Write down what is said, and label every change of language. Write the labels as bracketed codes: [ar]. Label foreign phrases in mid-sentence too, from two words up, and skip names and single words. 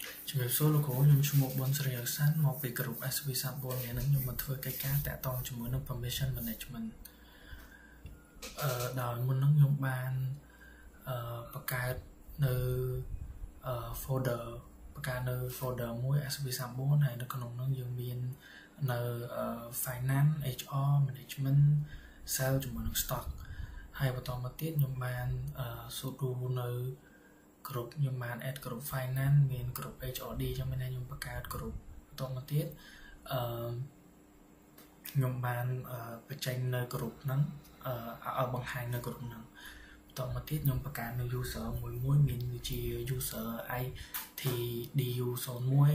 [km] ជំរាបសួរលោកគ្រូខ្ញុំឈ្មោះប៊ុនស្រីអសានមកពីក្រុម SV34 មាននឹងខ្ញុំមកធ្វើកិច្ចការតាក់ទងជាមួយនឹង [en] permission management [km] ដោយ មុននឹងខ្ញុំបានបង្កើតនៅ folder បង្កើតនៅ folder មួយ SV34 ហើយនៅក្នុងនោះយើងមាននៅ [en] finance HR management sale [km] ជាមួយនឹង stock ហើយបន្តមកទៀតខ្ញុំបានsudo នៅក្រុមខ្ញុំបាន add ក្រុម finance មានក្រុម HRD ចឹងមានខ្ញុំបង្កើតក្រុមបន្តមកទៀត ខ្ញុំបានបញ្ចេញនៅក្រុមហ្នឹងឲ្យបង្ហាញនៅក្រុមហ្នឹងបន្តមកទៀតខ្ញុំបង្កើតនៅ user មួយមានដូចជា user ITDU01